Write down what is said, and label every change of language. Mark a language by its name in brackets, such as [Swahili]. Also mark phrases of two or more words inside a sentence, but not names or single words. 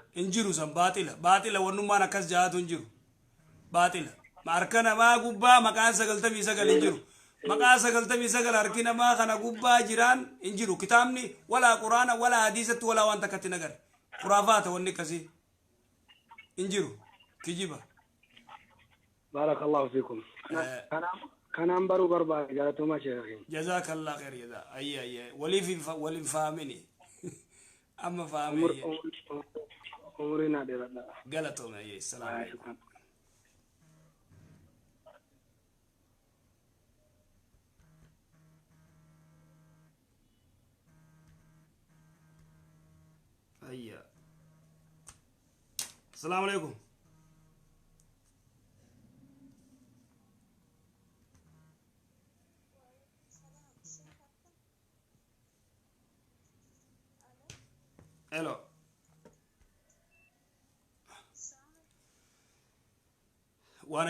[Oromo] hin jiru san baaxila wannummaan akkas jaatu hin jiru baaxila harka namaa gubbaa maqaan 99 hin jiru maqaa 99 harki namaa kana gubbaa jiraan hin jiru kitaabni walaa quraana walaa hadiisatti walaa waan takkatti nagare khuraafaata wanni akkasii hin jiru kijiba [Arabic] بارك الله فيكم [Oromo] kanaan baruu barbaade galatuma sheekha [Arabic] جزاك الله خير [Oromo] jaza ayya walin faamini amma faamini umrina dheeradha galatoma ayya [Arabic] السلام عليكم [Oromo] ayya [Arabic] السلام عليكم الو وانا